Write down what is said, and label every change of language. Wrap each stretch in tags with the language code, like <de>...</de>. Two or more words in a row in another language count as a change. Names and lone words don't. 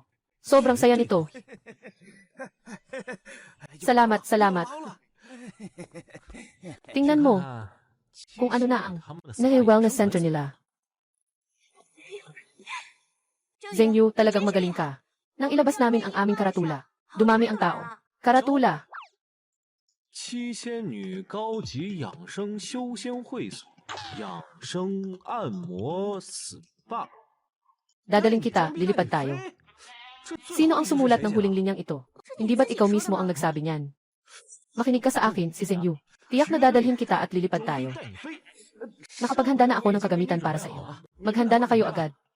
<tl>Sobrang saya nito. Salamat. Tingnan mo. Kung ano na ang wellness center nila. Zeng Yu, talagang magaling ka. Nang ilabas namin ang aming karatula, dumami ang tao. Karatula.</tl> <zh>七仙女高级养生修仙会所，养生按摩 SPA。</zh> <tl>Dadaling kita, lilipad tayo. Sino ang sumulat ng huling linyang ito? Hindi ba't ikaw mismo ang nagsabi niyan? Makinig ka sa akin, si Zeng Yu. Tiyak na dadalhin kita at lilipad tayo. Nakapaghanda na ako ng kagamitan para sa iyo. Maghanda na kayo agad.</tl>